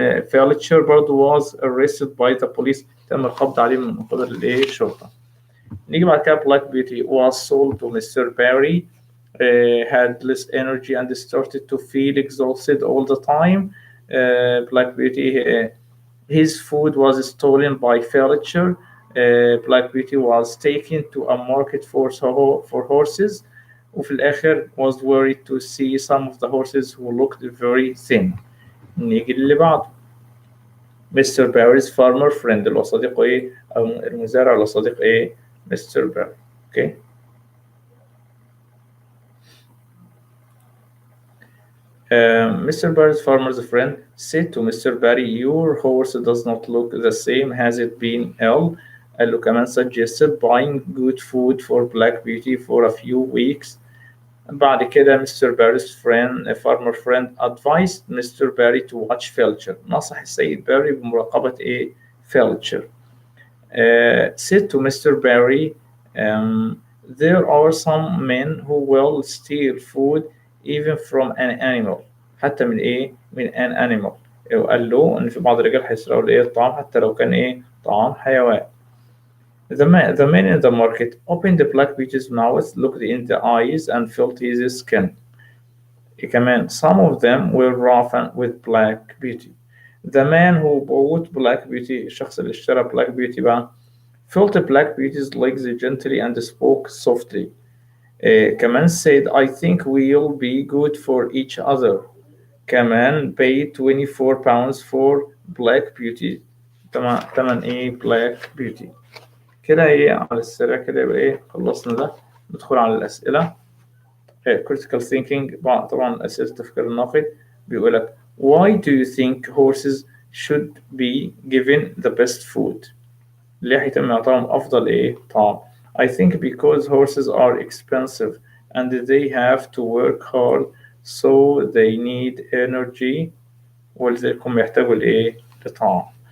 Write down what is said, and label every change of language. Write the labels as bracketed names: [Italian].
[English] Felcher [Arabic] برضه [English] was arrested by the police. [Arabic] تم القبض عليه من قبل الشرطة. نيجي بعد كده [English] Black Beauty was sold to Mr. Barry. Had less energy and started to feel exhausted all the time. Black Beauty his food was stolen by Felcher. Black Beauty was taken to a market for horses. [Arabic] وفي الآخر [English] was worried to see some of the horses who looked very thin. [Arabic] نيجي اللي بعده. Mr. [English] Barry's farmer friend [Arabic] اللي هو صديقه إيه أو المزارع اللي صديق إيه Mr. [English] Barry. Okay. Mr. Barry's farmer's friend said to Mr. Barry, your horse does not look the same. Has it been ill? [Arabic] قال له كمان [English] suggested buying good food for Black Beauty for a few weeks. [Arabic] بعد كده Mr. [English] Barry's farmer friend advised Mr. Barry to watch Felcher. [Arabic] نصح السيد باري بمراقبة إيه Felcher. [English] Said to Mr. Barry, there are some men who will steal food even from an animal. [Arabic] حتى من إيه من [English] an animal. [Arabic] وقال له إن في بعض الرجال هيسرقوا الإيه الطعام حتى لو كان إيه طعام حيوان. [English] The man in the market opened the Black Beauty's mouth, looked in the eyes, and felt his skin. [Arabic] كمان [English] some of them were rough with Black Beauty. The man who bought Black Beauty, [Arabic] الشخص اللي اشترى Black Beauty بقى, [English] felt Black Beauty's legs gently and spoke softly. [Arabic] كمان [English] said, I think we'll be good for each other. [Arabic] كمان [English] paid 24 pounds for Black Beauty. [Arabic] تمن إيه [English] Black Beauty. [Arabic] كده ايه على السريع كده يبقى ايه خلصنا ده. ندخل على الأسئلة. [English] critical thinking [Arabic] طبعا أسئلة التفكير النقدي. [English] بيقولك why do you think horses should be given the best food؟ [Arabic] ليه هيتم إعطائهم أفضل إيه طعام؟ [English] I think because horses are expensive and they have to work hard so they need energy [Arabic] ولذلك هم يحتاجوا لإيه لطعام.